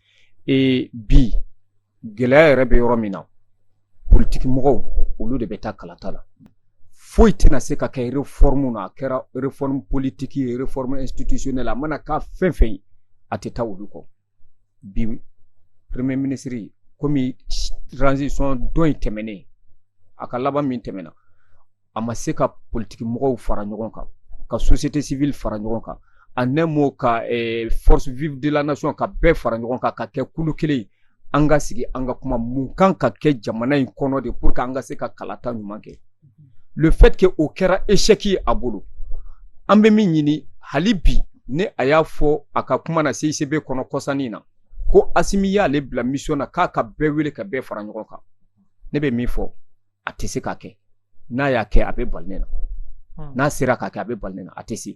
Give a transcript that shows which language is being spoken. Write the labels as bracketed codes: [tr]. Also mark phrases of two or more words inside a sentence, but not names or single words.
[bm] bi gɛlɛya yɛrɛ bɛ yɔrɔ min na politique mɔgɔw olu de bɛ taa kalata la foyi tɛna se ka kɛ réforme na a kɛra [fr] réforme politique [bm] ye [fr] réforme institutionnelle [bm] a mana k'a fɛn fɛn ye a tɛ taa olu kɔ bi [fr] premier ministre [bm] komi transition dɔ in tɛmɛnen a ka laban min tɛmɛna a ma se ka politique mɔgɔw fara ɲɔgɔn kan ka [fr] société civile [bm] fara ɲɔgɔn kan [fr] en un mot [bm] ka [fr] force vive de la nation [bm] ka bɛɛ fara ɲɔgɔn kan ka kɛ kulu kelen ye an ka sigi an ka kuma mun kan ka kɛ jamana in kɔnɔ de [fr] pour que [bm] an ka se ka kalata ɲuman kɛ [fr] le fait que [bm] o kɛra échec ye a bolo an bɛ min ɲini hali bi ne a y'a fɔ a ka kuma na CICB kɔnɔ kɔsannin na ko Asimi y'ale bila mission na k'a ka bɛɛ wele ka bɛɛ fara ɲɔgɔn kan ne bɛ min fɔ a tɛ se k'a kɛ n'a y'a kɛ a bɛ bali ne na n'a sera k'a kɛ a bɛ bali ne na a tɛ se